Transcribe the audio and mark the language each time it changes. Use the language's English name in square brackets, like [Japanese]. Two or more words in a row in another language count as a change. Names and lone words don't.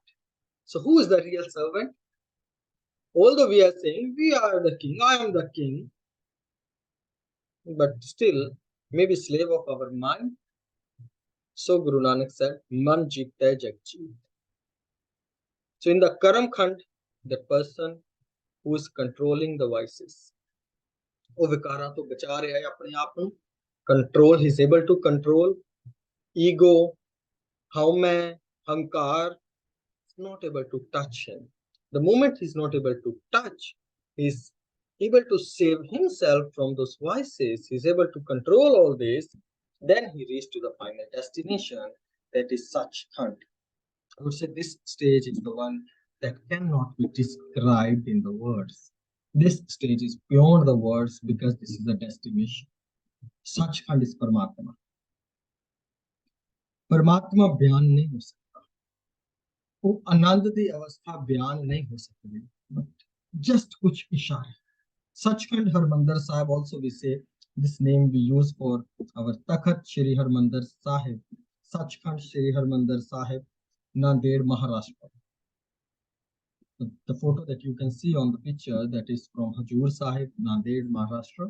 [English] So who is the real servant? Although we are saying we are the king, I am the king, but still maybe slave of our mind. So Guru Nanak said, [Punjabi] ਮਨਿ ਜੀਤੈ ਜਗੁ ਜੀਤੁ. [English] So in the Karam Khand, the person who is controlling the voices, [Punjabi] ਉਹ ਵਿਕਾਰਾਂ ਤੋਂ ਬਚਾ ਰਿਹਾ ਹੈ ਆਪਣੇ ਆਪ ਨੂੰ. [English] Control, he is able to control ego, haumai, hankar, not able to touch him. The moment he is not able to touch, he is able to save himself from those voices, he is able to control all this, then he reaches to the final destination, that is Sachkhand. I would say this stage is the one that cannot be described in the words. This stage is beyond the words because this is the destination. Sachkhand is Paramatma. [Hindi] परमात्मा बयान नहीं हो सकता, वो आनंद दी अवस्था बयान नहीं हो सकती, [English] but just [Hindi] कुछ इशारे. [English] Sachkhand Harmandir Sahib, also we say this name we use for our Takhat Shri Harmandir Sahib. Sachkhand Shri Harmandir Sahib, Nanded, Maharashtra. The photo that you can see on the picture, that is from Hajur Sahib, Nanded, Maharashtra.